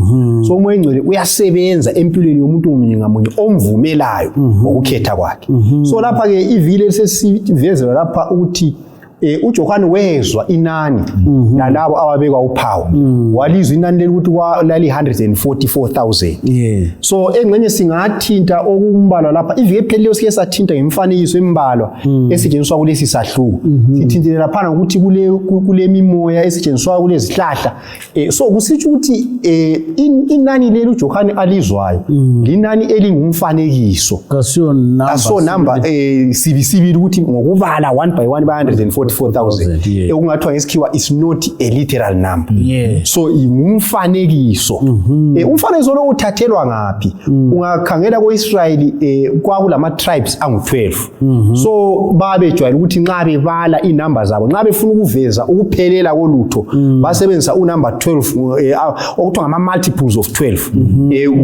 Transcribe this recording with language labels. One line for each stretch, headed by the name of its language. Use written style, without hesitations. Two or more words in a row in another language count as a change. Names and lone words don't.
North Ndebele: So umoya engcwele uyasebenza empilweni yomuntu ngamunye ngamunye omvumelayo ngokukhetha kwakhe. So lapha ke ivile sesivezela lapha ukuthi uJohane wezwa inani nalabo ababekwa uphawu. Walizwa inani lokuthi lali 144,000. So engcenye singathinta okumbalwa lapha iviki ephelileyo sike sathinta ngemifanekiso embalwa esetshenziswa kulesi sahluko. Sithintile lapha ukuthi kule mimoya esetshenziswa kulezi zihlahla. So kusitsho ukuthi inani leli uJohane alizwayo linani elingumfanekiso. Kasiyo number sibisibili ukuthi ngokubala
English: 1 by 1 by 144,000
North Ndebele: ekungathiwa ngesikhiwa
English: is not a literal number.
North Ndebele: So ingumfanekiso. Umfanekiso lo uthathelwa ngaphi? Ungakhangela koIsrayeli kwakulama tribes angu-12. So babejwayele ukuthi nxa bebala inamba zabo, nxa befuna ukuveza ukuphelela kolutho basebenzisa unumber 12 okuthiwa ngama
English: multiples of 12.